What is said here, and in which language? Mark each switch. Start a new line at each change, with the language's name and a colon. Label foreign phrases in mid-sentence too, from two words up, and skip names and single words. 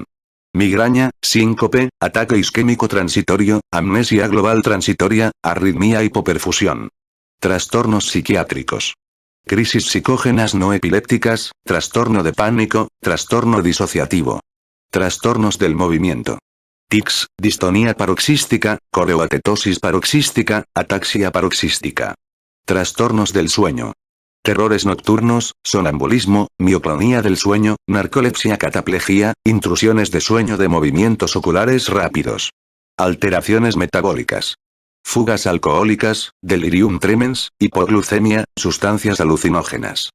Spanish: Migraña, síncope, ataque isquémico transitorio, amnesia global transitoria, arritmia hipoperfusión. Trastornos psiquiátricos. Crisis psicógenas no epilépticas, trastorno de pánico, trastorno disociativo. Trastornos del movimiento. Tics, distonía paroxística, coreoatetosis paroxística, ataxia paroxística. Trastornos del sueño. Terrores nocturnos, sonambulismo, mioclonía del sueño, narcolepsia, cataplegia, intrusiones de sueño de movimientos oculares rápidos. Alteraciones metabólicas. Fugas alcohólicas, delirium tremens, hipoglucemia, sustancias alucinógenas.